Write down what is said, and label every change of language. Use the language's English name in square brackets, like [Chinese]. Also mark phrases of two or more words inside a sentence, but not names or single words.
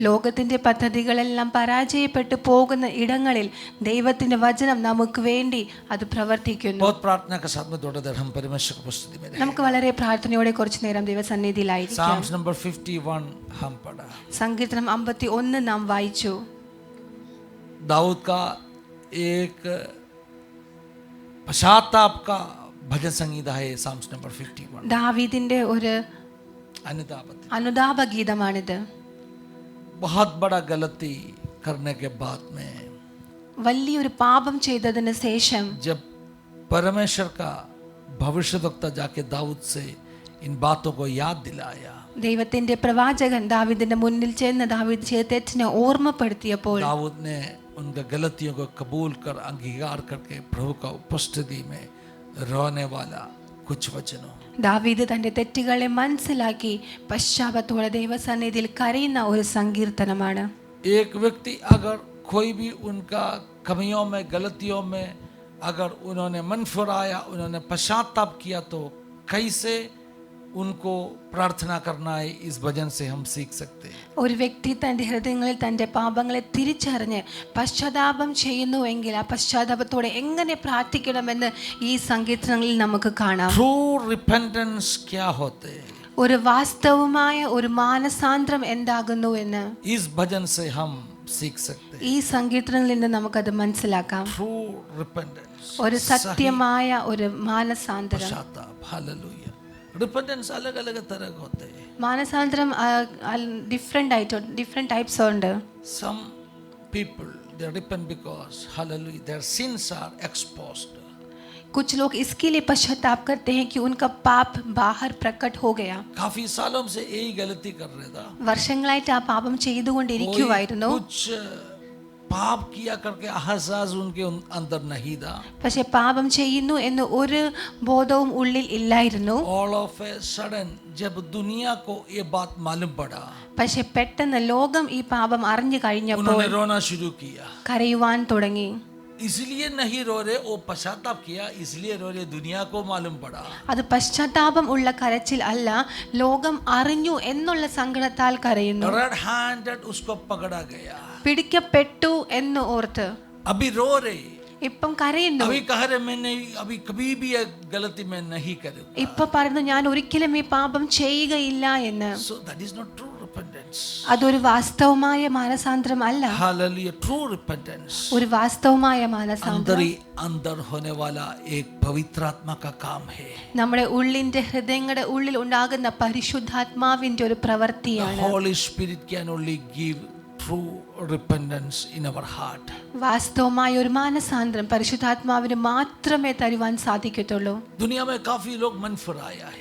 [Malayalam] ലോകത്തിന്റെ പദ്ധതികളെല്ലാം പരാജയപ്പെട്ടു പോകുന്ന ഇടങ്ങളിൽ ദൈവത്തിന്റെ വചനം നമുക്ക് വേണ്ടി അത് പ്രവർത്തിക്കുന്നു. [Hindi] बहुत प्रार्थना के साथ में थोड़ा देर हम परमेश्वर की उपस्थिति में रहेंगे. [Malayalam] നമുക്ക് വളരെ പ്രാർത്ഥനയോടെ കുറച്ചു നേരം ദൈവസന്നിധിയിലായിരിക്കാം. [English] Psalms number [Hindi] 51 हम पढ़ा. [Malayalam] സങ്കീർത്തനം 51 നാം വായിച്ചു. [Hindi] दाऊद का एक पश्चाताप का भजन संगीता है [English] Psalms number [Hindi] 51. [Malayalam] ദാവീദിന്റെ ഒരു അനുതാപ ഗീതമാണിത്. [Hindi] बहुत बड़ा गलती करने के बाद में [Malayalam] വലിയൊരു പാപം ചെയ്തതിന് ശേഷം [Hindi] जब परमेश्वर का भविष्यवक्ता जाके दाऊद से इन बातों को याद दिलाया, [Malayalam] ദൈവത്തിന്റെ പ്രവാചകൻ ദാവീദിന്റെ മുന്നിൽ ചെന്ന് ദാവീദ് ചെയ്ത തെറ്റിനെ ഓർമ്മപ്പെടുത്തിയപ്പോൾ [Hindi] दाऊद ने उनके गलतियों को कबूल कर अंगीकार करके प्रभु का उपस्थिति में रोने वाला कुछ वचनों, [Malayalam] ദാവീദ് തന്റെ തെറ്റുകളെ മനസ്സിലാക്കി പശ്ചാത്താപത്തോടെ ദൈവസന്നിധിയിൽ കരയുന്ന ഒരു സങ്കീർത്തനമാണ്. [Hindi] एक व्यक्ति अगर कोई भी उनका कमियों में गलतियों में अगर उन्होंने मन फिराया, उन्होंने पश्चाताप किया, तो कैसे उनको प्रार्थना करना है, इस भजन से हम सीख सकते हैं. [Malayalam] ഒരു വ്യക്തി തന്റെ ഹൃദയങ്ങളിൽ തന്റെ പാപങ്ങളെ തിരിച്ചറിഞ്ഞ് പശ്ചാത്താപം ചെയ്യുന്നുവെങ്കിൽ ആ പശ്ചാത്താപത്തോടെ എങ്ങനെ പ്രാർത്ഥിക്കണമെന്ന് ഈ സങ്കീർത്തനങ്ങളിൽ നമുക്ക് കാണാം. [English] True repentance [Hindi] क्या होते हैं, [Malayalam] ഒരു വാസ്തവമായ ഒരു മാനസാന്തരം എന്താകുന്നു എന്ന് [Hindi] इस भजन से हम सीख सकते हैं. [Malayalam] ഈ സങ്കീർത്തനങ്ങളിൽ നിന്ന് നമുക്കത് മനസ്സിലാക്കാം. [English] True repentance, [Malayalam] ഒരു സത്യമായ ഒരു മാനസാന്തരം. [Hindi] पश्चाताप. हालेलुया. रिपेंटेंस अलग अलग तरह के होते हैं. [Malayalam] മാനസാന്തരം [English] different types [Malayalam] ഉണ്ട്. [English] Some people they repent because hallelujah their sins are exposed. [Hindi] कुछ लोग इसके लिए पश्चाताप करते हैं कि उनका पाप बाहर प्रकट हो गया. काफी सालों से यही गलती कर रहे था, [Malayalam] വർഷങ്ങളായിട്ട് ആ പാപം ചെയ്തുകൊണ്ടിരിക്കുവായിരുന്നു. [Hindi] कुछ पाप किया करके अहसास उनके अंदर नहीं था. [Malayalam] പക്ഷെ പാപം ചെയ്യുന്നു എന്ന് ഒരു ബോധവും ഉള്ളിൽ ഇല്ലായിരുന്നു. [English] All of a sudden [Hindi] जब दुनिया को ये बात मालूम पड़ा, [Malayalam] പക്ഷെ പെട്ടെന്ന് ലോകം ഈ പാപം അറിഞ്ഞു കഴിഞ്ഞപ്പോൾ [Hindi] उन्होंने रोना शुरू किया. [Malayalam] കരയുവാൻ തുടങ്ങി. [Hindi] इसलिए नहीं रो रहे, वो पश्चाताप किया इसलिए रो रहे, दुनिया को मालूम पड़ा. [Malayalam] അത് പശ്ചാത്താപം ഉള്ള കരച്ചിൽ അല്ല, ലോകം അറിഞ്ഞു എന്നുള്ള സങ്കടത്താൽ കരയുന്നു. [English] red handed [Hindi] उसको पकड़ा गया. [Malayalam] പിടിക്കപ്പെട്ടു എന്ന് ഓർത്ത് [Hindi] अभी रो रहे, [Malayalam] ഇപ്പം കരയുന്നു. [Hindi] अभी कह रहे मैं नहीं, अभी कभी भी ये गलती मैं नहीं करूंगा. [Malayalam] ഇപ്പൊ പറയുന്നു ഞാൻ ഒരിക്കലും ഈ പാപം ചെയ്യുകയില്ല എന്ന്. [English] So that is not true repentance. [Malayalam] അതൊരു വാസ്തവമായ മാനസാന്തരം അല്ല. [English] Hallelujah. True repentance [Malayalam] ഒരു വാസ്തവമായ [Hindi] अंदर [Malayalam] മാനസാന്തരം [Hindi] ही अंदर होने वाला एक पवित्र आत्मा का काम है. [Malayalam] നമ്മുടെ ഉള്ളിന്റെ ഹൃദയങ്ങളുടെ ഉള്ളിൽ ഉണ്ടാകുന്ന പരിശുദ്ധാത്മാവിന്റെ ഒരു പ്രവൃത്തിയാണ്. [English] The Holy Spirit can only give true repentance in our heart. [Malayalam] വാസ്തവമായ ഒരു മാനസാന്തരം പരിശുദ്ധാത്മാവിന് മാത്രമേ തരുവാൻ സാധിക്കത്തുള്ളൂ. [Hindi] दुनिया में काफी लोग मन फिराया है.